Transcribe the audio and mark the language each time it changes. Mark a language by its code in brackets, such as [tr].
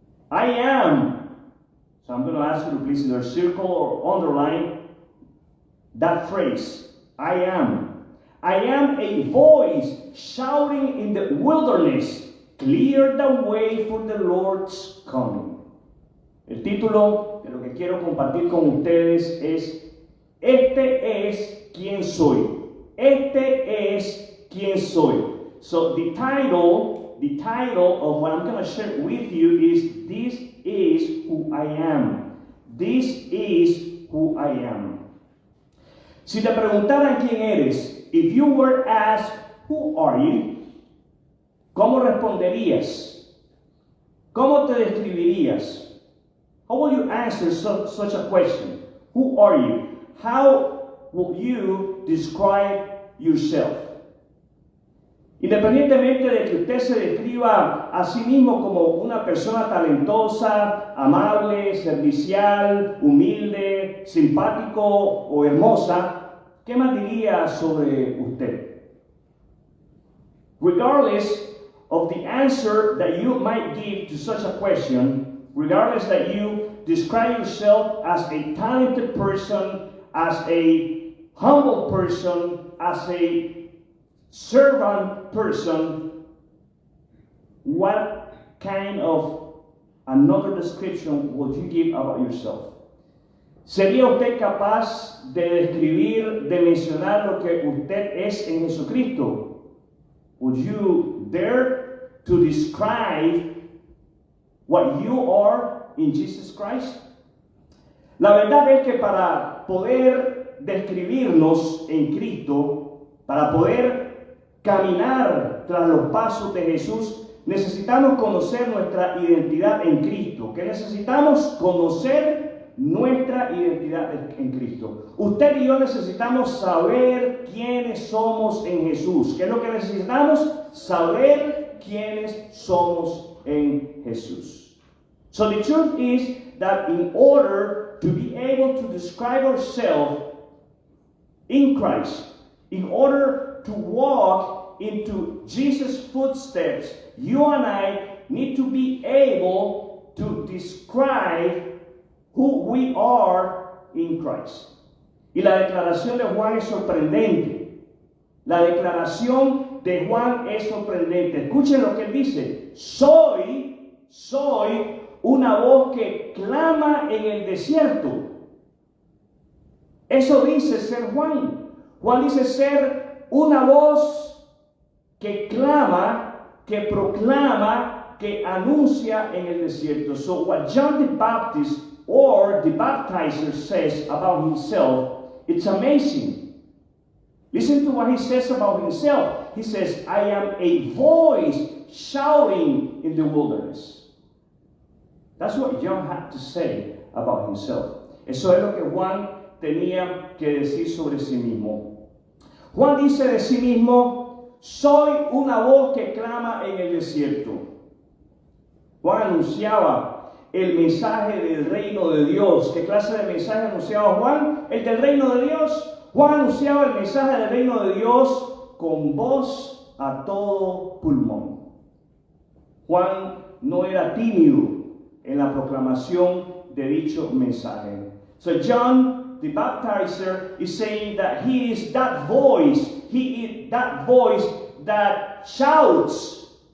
[en] I am. So I'm going to ask you to please either circle or underline that phrase. I am. I am a voice shouting in the wilderness, clear the way for the Lord's coming. [es] El título de lo que quiero compartir con ustedes es Este es quien soy. Este es quien soy. [en] So the title of what I'm going to share with you is This is who I am. This is who I am. [es] Si te preguntaran quién eres, [en] if you were asked, who are you? [es] ¿Cómo responderías? ¿Cómo te describirías? [en] How will you answer such a question? Who are you? How will you describe yourself? [es] Independientemente de que usted se describa a sí mismo como una persona talentosa, amable, servicial, humilde, simpático o hermosa, ¿qué más diría sobre usted? [en] Regardless of the answer that you might give to such a question, regardless that you describe yourself as a talented person, as a humble person, as a servant person, what kind of another description would you give about yourself? [es] ¿Sería usted capaz de describir, de mencionar lo que usted es en Jesucristo? [en] Would you dare to describe what you are in Jesus Christ? [es] La verdad es que para poder describirnos en Cristo, para poder caminar tras los pasos de Jesús, necesitamos conocer nuestra identidad en Cristo. ¿Qué necesitamos? Conocer nuestra identidad en Cristo. Usted y yo necesitamos saber quiénes somos en Jesús. ¿Qué es lo que necesitamos? Saber quiénes somos en Jesús. [en] So the truth is that in order to be able to describe ourselves in Christ, in order to walk into Jesus' footsteps, you and I need to be able to describe who we are in Christ. [es] Y la declaración de Juan es sorprendente. La declaración de Juan es sorprendente. Escuchen lo que él dice. Soy una voz que clama en el desierto. Eso dice ser Juan. Juan dice ser una voz que clama, que proclama, que anuncia en el desierto. [en] So what John the Baptist or the baptizer says about himself, it's amazing. Listen to what he says about himself. He says, I am a voice shouting in the wilderness. That's what John had to say about himself. [es] Eso es lo que Juan tenía que decir sobre sí mismo. Juan dice de sí mismo, soy una voz que clama en el desierto. Juan anunciaba el mensaje del reino de Dios. ¿Qué clase de mensaje anunciaba Juan? El del reino de Dios. Juan anunciaba el mensaje del reino de Dios con voz a todo pulmón. Juan no era tímido en la proclamación de dicho mensaje. [en] So John the baptizer is saying that he is that voice. He is that voice that shouts.